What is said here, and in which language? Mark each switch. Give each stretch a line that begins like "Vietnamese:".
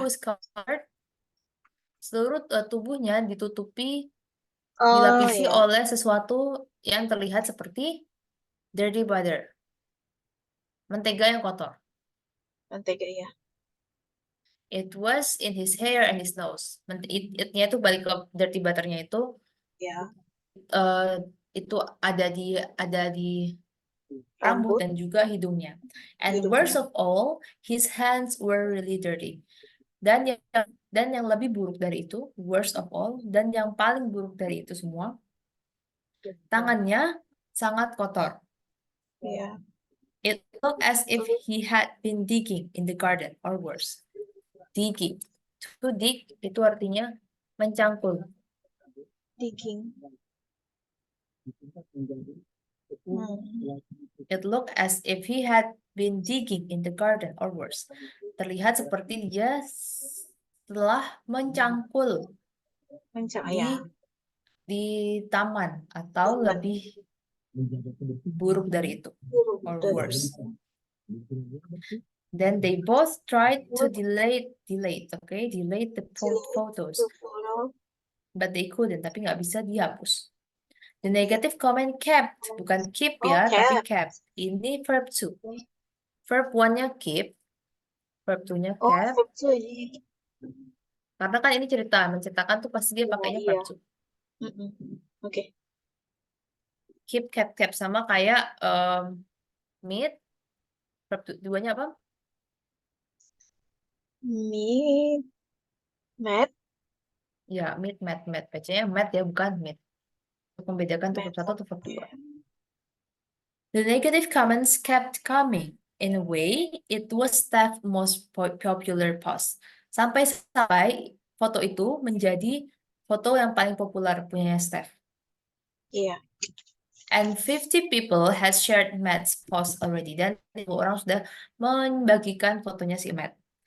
English: was covered,
Indonesian: seluruh tubuhnya ditutupi, Oh dilapisi ya. oleh sesuatu yang terlihat seperti
English: dirty butter,
Indonesian: mentega yang kotor. Mentega ya.
English: It was in his hair and his nose.
Indonesian: It-nya itu balik ke dirty butternya itu. Ya. Itu ada di rambut dan juga hidungnya.
English: And worst of all, his hands were really dirty.
Indonesian: Dan yang lebih buruk dari itu,
English: worst of all,
Indonesian: dan yang paling buruk dari itu semua, tangannya sangat kotor. Ya.
English: It looked as if he had been digging in the garden or worse. Digging. To dig
Indonesian: itu artinya mencangkul.
English: Digging. It looked as if he had been digging in the garden or worse.
Indonesian: Terlihat seperti dia telah mencangkul di taman atau lebih buruk dari itu
English: or worse. Then they both tried to delete the photos, but they couldn't,
Indonesian: tapi nggak bisa dihapus.
English: The negative comment kept,
Indonesian: bukan
English: keep
Indonesian: ya, tapi
English: kept.
Indonesian: Ini verb 2. Verb 1-nya keep, verb 2-nya kept. Karena kan ini menceritakan tuh pasti dia pakainya verb 2. Oke. Keep, kept sama kayak meet. Verb 2-nya apa? Meet. Met. Ya, meet, met. Bacanya met ya, bukan meet. Untuk membedakan tuh verb 1 atau verb 2.
English: The negative comments kept coming. In a way, it was Steph's most popular post.
Indonesian: Sampai foto itu menjadi foto yang paling populer punya Steph. Iya.
English: And 50 people has shared Matt's post already.
Indonesian: Dan 50 orang sudah membagikan fotonya si Matt.